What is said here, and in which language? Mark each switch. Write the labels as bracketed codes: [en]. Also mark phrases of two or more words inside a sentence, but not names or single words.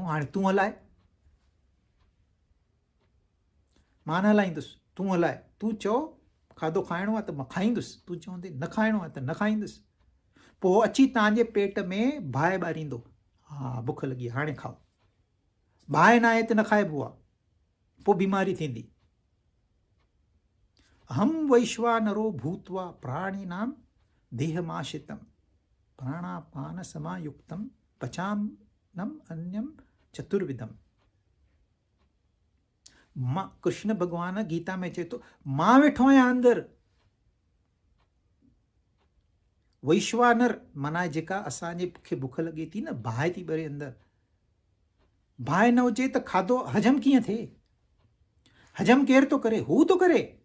[sd] हाणे तूं हलाए, मां न हलाईंदुसि, तूं हलाए। तूं चओ खाधो खाइणो आहे त मां खाईंदुसि, तूं चवंदे न खाइणो आहे त न खाईंदुसि। पोइ अची तव्हांजे पेट में बाहि ॿारींदो, हा बुख लॻी आहे हाणे खाओ। बाहि न आहे त न खाइबो आहे, पोइ बीमारी थींदी। [sa] अहम वैश्वानरो भूत्वा प्राणिनां देहमाश्रितं प्राणापान समायुक्तं पचाम्यन्नम अन्यम चतुर्विधम। [sd] मां, कृष्ण भॻवान गीता में चए थो, मां वेठो आहियां अंदरि। वैश्वानर माना जेका असांजे खे बुख लॻे थी न, बाहि थी ॿरे अंदरि। बाहि न हुजे त खाधो हजम कीअं थिए? हजम केरु थो करे? हू थो करे।